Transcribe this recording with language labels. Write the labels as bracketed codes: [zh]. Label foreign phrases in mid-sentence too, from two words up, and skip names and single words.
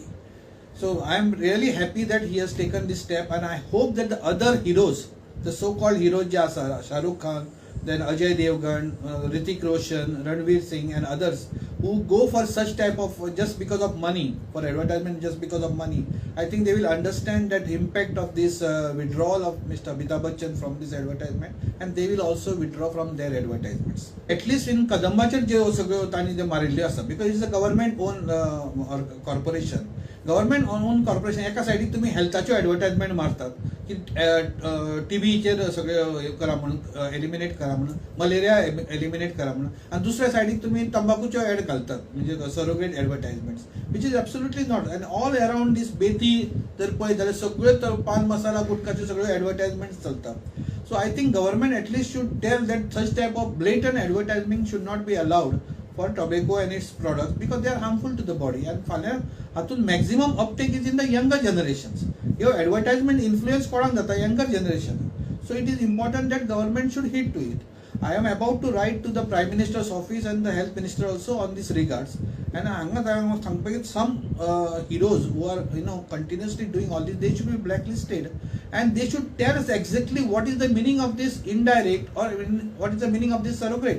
[en] So I am really happy that he has taken this step, and I hope that the other heroes, the so-called heroes, Shah Rukh Khan, then Ajay Devgan, Hrithik Roshan, Ranveer Singh and others who go for such type of just because of money, for advertisement just because of money, I think they will understand that impact of this withdrawal of Mr. Amitabh Bachchan from this advertisement, and they will also withdraw from their advertisements. At least in [kok] Kadambachar जे सगळे तानी जे मारिल्ले आसा, [en] because it's a government owned corporation. government owned corporation [kok] एका सायडीक तुम्ही हेल्थाच्यो एडवर्टायजमेंट मारतात की टीबीचेर सगळे करा म्हणून एलिमिनेट करा म्हणून, मलेरिया एलिमिनेट करा म्हणून, आणि दुसऱ्या सायडीक तुम्ही तंबाखूच्यो एड घालतात म्हणजे [en] surrogate advertisements, which is absolutely not. and all around this [kok] बेती जर पळयत जाल्यार सगळ्यो पान मसाला गुटखाच्यो सगळ्यो एडवर्टायजमेंट्स चलतात. [en] so I think government at least should tell that such type of blatant advertisement should not be allowed for tobacco and its products, because they are harmful to the body, and [kok] फाल्यां हातून [en] maximum uptake is in the younger generations. Your advertisement influence [kok] कोणाक जाता? [en] Younger generation. So it is important that government should hit to it. I am about to write to the Prime Minister's office and the Health Minister also on this regards. And some heroes who are continuously doing all this, they should be blacklisted, and they should tell us exactly what is the meaning of this indirect, or what is the meaning of this surrogate.